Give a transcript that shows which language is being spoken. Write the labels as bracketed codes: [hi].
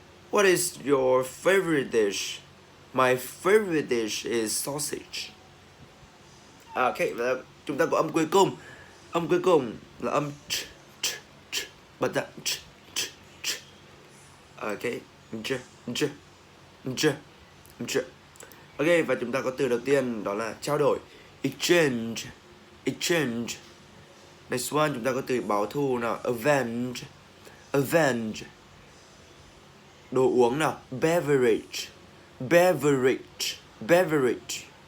[en] What is your favorite dish? My favorite dish is sausage. [vi] Ok, và chúng ta có âm cuối cùng. Âm cuối cùng là âm ch, ch, ch. Bật ra ch, ch, ch. Ok, ch, ch, ch, ch. Ok, và chúng ta có từ đầu tiên đó là trao đổi. Exchange, exchange. [en] Next one [vi] chúng ta có từ báo thù nào. Avenge, avenge. Đồ uống nào. [en] Beverage, beverage, beverage.